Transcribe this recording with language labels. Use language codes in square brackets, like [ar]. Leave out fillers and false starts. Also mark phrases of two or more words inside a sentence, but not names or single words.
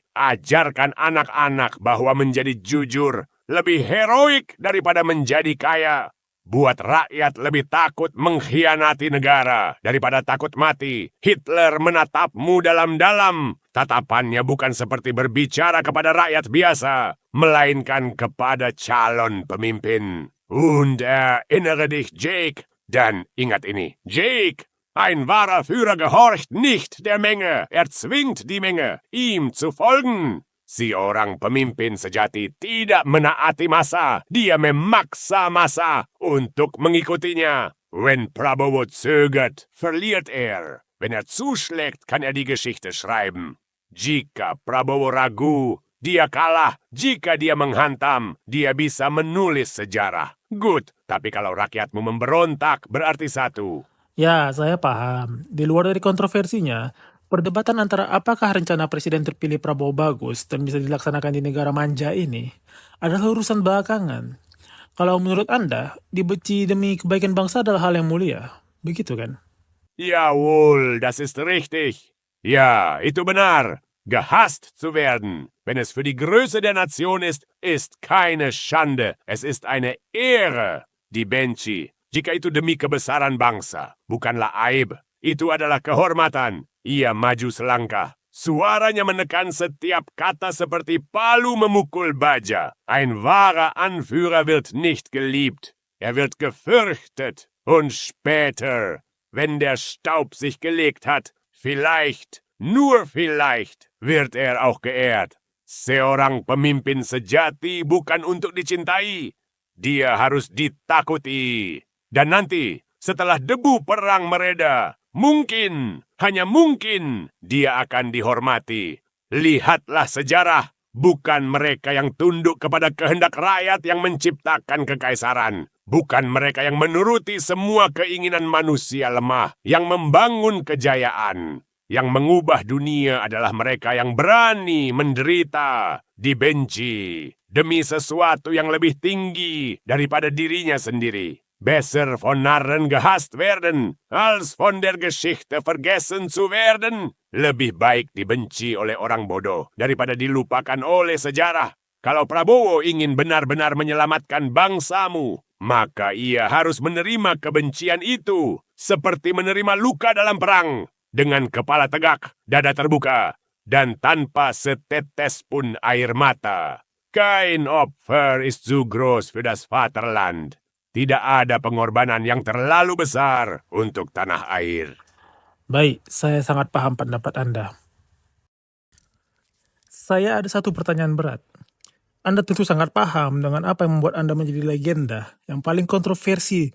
[id] Ajarkan anak-anak bahwa menjadi jujur lebih heroik daripada menjadi kaya. Buat rakyat lebih takut mengkhianati negara daripada takut mati. Hitler menatapmu dalam-dalam. Tatapannya bukan seperti berbicara kepada rakyat biasa, melainkan kepada calon pemimpin. [de] Und erinnere dich, Jake. [id] Dan ingat ini, [de] Jake, ein wahrer Führer gehorcht nicht der Menge, er zwingt die Menge, ihm zu folgen. [id] Si orang pemimpin sejati tidak menaati massa, dia memaksa massa untuk mengikutinya. [de] Wenn Prabowo zögert, verliert er. Wenn er zuschlägt, kann er die Geschichte schreiben. [id] Jika Prabowo ragu, dia kalah. Jika dia menghantam, dia bisa menulis sejarah. Good, tapi kalau rakyatmu memberontak berarti satu. Ya, saya paham. Di luar dari kontroversinya, perdebatan antara apakah rencana Presiden terpilih Prabowo bagus dan bisa dilaksanakan di negara manja ini adalah urusan belakangan. Kalau menurut Anda, dibenci demi kebaikan bangsa adalah hal yang mulia. Begitu kan? [de] Jawohl, das ist richtig. Ja, [id] itu benar. [de] Gehasst zu werden, wenn es für die Größe der Nation ist keine Schande. Es ist eine Ehre. [id] Dibenci, jika itu demi kebesaran bangsa, bukanlah aib. Itu adalah kehormatan. Ia maju selangkah. Suaranya menekan setiap kata seperti palu memukul baja. [de] Ein wahrer Anführer wird nicht geliebt. Er wird gefürchtet und später, wenn der Staub sich gelegt hat, vielleicht, nur vielleicht, wird er auch geehrt. [id] Seorang pemimpin sejati bukan untuk dicintai. Dia harus ditakuti. Dan nanti, setelah debu perang mereda, mungkin, hanya mungkin, dia akan dihormati. Lihatlah sejarah, bukan mereka yang tunduk kepada kehendak rakyat yang menciptakan kekaisaran. Bukan mereka yang menuruti semua keinginan manusia lemah, yang membangun kejayaan. Yang mengubah dunia adalah mereka yang berani menderita, dibenci, demi sesuatu yang lebih tinggi daripada dirinya sendiri. [de] Besser von Narren gehasst werden, als von der Geschichte vergessen zu werden. [id] Lebih baik dibenci oleh orang bodoh daripada dilupakan oleh sejarah. Kalau Prabowo ingin benar-benar menyelamatkan bangsamu, maka ia harus menerima kebencian itu seperti menerima luka dalam perang. Dengan kepala tegak, dada terbuka, dan tanpa setetes pun air mata. [de] Kein Opfer ist zu groß für das Vaterland. [id] Tidak ada pengorbanan yang terlalu besar untuk tanah air. Baik, saya sangat paham pendapat Anda. Saya ada satu pertanyaan berat. Anda tentu sangat paham dengan apa yang membuat Anda menjadi legenda, yang paling kontroversi.